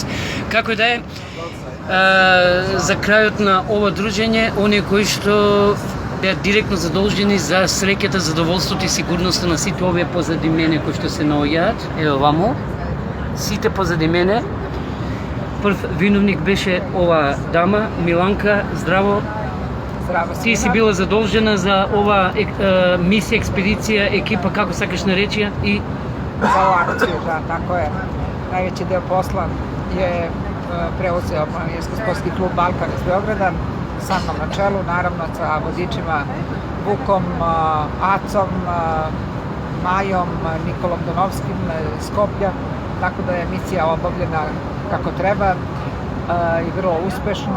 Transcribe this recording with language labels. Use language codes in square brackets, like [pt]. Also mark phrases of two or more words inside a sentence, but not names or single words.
[mk] Како и да е, за крајот на ова дружење, оние кои што беа директно задолжени за среќата, задоволството и сигурноста на сите овие позади мене кои што се наоѓаат, ево вамо, сите позади мене. Прв виновник беше ова дама, Миланка, здраво. Здраво Ти си била задолжена за ова мисија, експедиција, екипа, како сакаш наречија и... [sr] Za ovu akciju, da, tako je. Najveći deo posla je preuzeo Planinarsko-sportski klub Balkan iz Beograda, sa mnom na čelu, naravno sa vodičima Vukom, Acom, Majom, Nikolom Donovskim iz Skoplja, tako da je misija obavljena kako treba i vrlo uspešno.